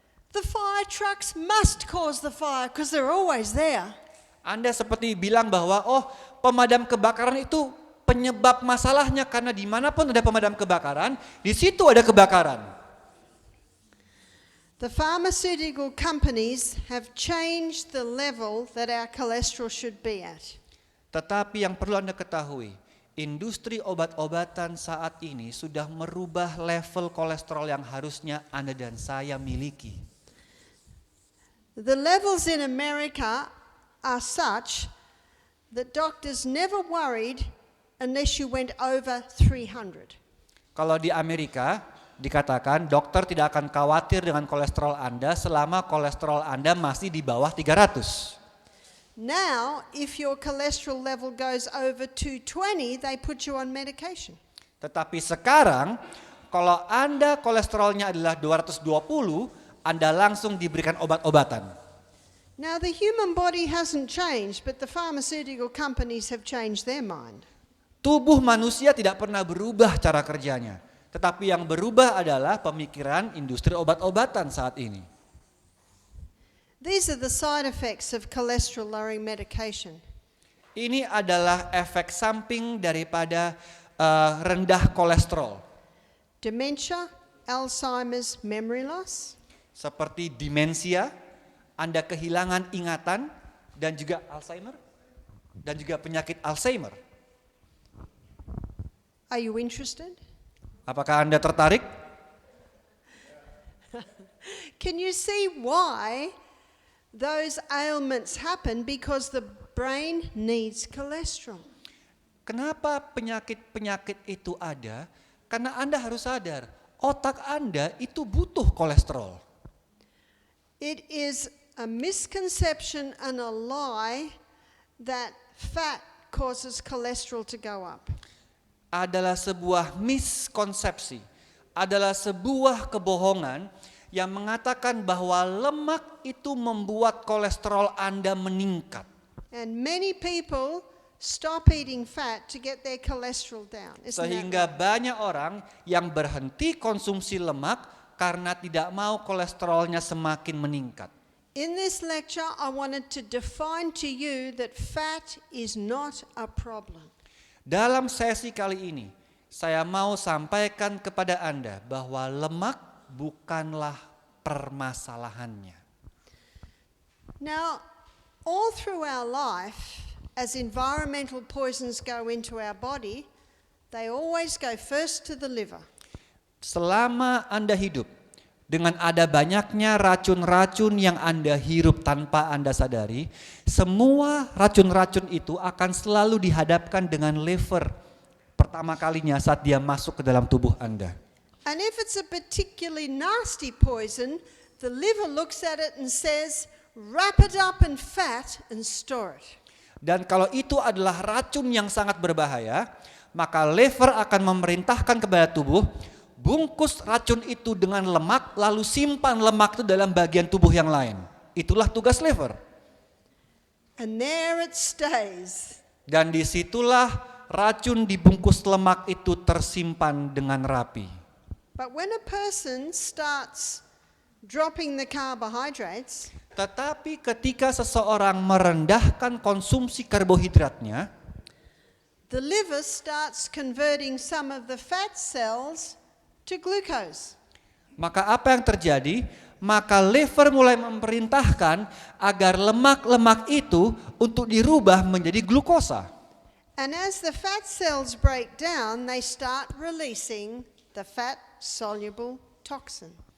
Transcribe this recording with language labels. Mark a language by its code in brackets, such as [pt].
[en] The fire trucks must cause the fire because they're always there. [id] Anda seperti bilang bahwa pemadam kebakaran itu penyebab masalahnya karena dimanapun ada pemadam kebakaran, di situ ada kebakaran. [en] The pharmaceutical companies have changed the level that our cholesterol should be at. [id] Tetapi yang perlu Anda ketahui, industri obat-obatan saat ini sudah merubah level kolesterol yang harusnya Anda dan saya miliki. [en] The levels in America are such that doctors never worried unless you went over 300. [id] Kalau di Amerika dikatakan dokter tidak akan khawatir dengan kolesterol Anda selama kolesterol Anda masih di bawah 300. [en] Now, if your cholesterol level goes over 220, they put you on medication. [id] Tetapi sekarang kalau Anda kolesterolnya adalah 220, Anda langsung diberikan obat-obatan. [en] Now, the human body hasn't changed, but the pharmaceutical companies have changed their mind. [id] Tubuh manusia tidak pernah berubah cara kerjanya. Tetapi yang berubah adalah pemikiran industri obat-obatan saat ini. [en] These are the side effects of cholesterol-lowering medication. [id] Ini adalah efek samping daripada rendah kolesterol. [en] Dementia, Alzheimer's, memory loss. [id] Seperti demensia, Anda kehilangan ingatan, dan juga Alzheimer, dan juga penyakit Alzheimer. [en] Are you interested? [id] Apakah Anda tertarik? [en] Can you see why those ailments happen? Because the brain needs cholesterol. [id] Kenapa penyakit-penyakit itu ada? Karena Anda harus sadar, otak Anda itu butuh kolesterol. [en] It is a misconception and a lie that fat causes cholesterol to go up. [id] Adalah sebuah miskonsepsi, adalah sebuah kebohongan yang mengatakan bahwa lemak itu membuat kolesterol Anda meningkat. [en] And many people stop eating fat to get their cholesterol down. Isn't that [id] Sehingga [en] right? [id] banyak orang yang berhenti konsumsi lemak karena tidak mau kolesterolnya semakin meningkat. [en] In this lecture, I wanted to define to you that fat is not a problem. [id] Dalam sesi kali ini, saya mau sampaikan kepada Anda bahwa lemak bukanlah permasalahannya. [en] Now, all through our life, as environmental poisons go into our body, they always go first to the liver. [id] Selama Anda hidup, dengan ada banyaknya racun-racun yang Anda hirup tanpa Anda sadari, semua racun-racun itu akan selalu dihadapkan dengan liver. pertama kalinya saat dia masuk ke dalam tubuh Anda. [en] And if it's a particularly nasty poison, the liver looks at it and says, wrap it up in fat and store it. [id] Dan kalau itu adalah racun yang sangat berbahaya, maka liver akan memerintahkan kepada tubuh, bungkus racun itu dengan lemak, lalu simpan lemak itu dalam bagian tubuh yang lain. Itulah tugas liver. [en] And there it stays. [id] Dan disitulah racun dibungkus lemak itu tersimpan dengan rapi. [en] But when a person starts dropping the carbohydrates, [id] Tetapi ketika seseorang merendahkan konsumsi karbohidratnya, [en] the liver starts converting some of the fat cells to glucose. [id] maka apa yang terjadi? Maka liver mulai memerintahkan agar lemak-lemak itu untuk dirubah menjadi glukosa. [en] And as the fat cells break down, they start releasing the fat-soluble toxin.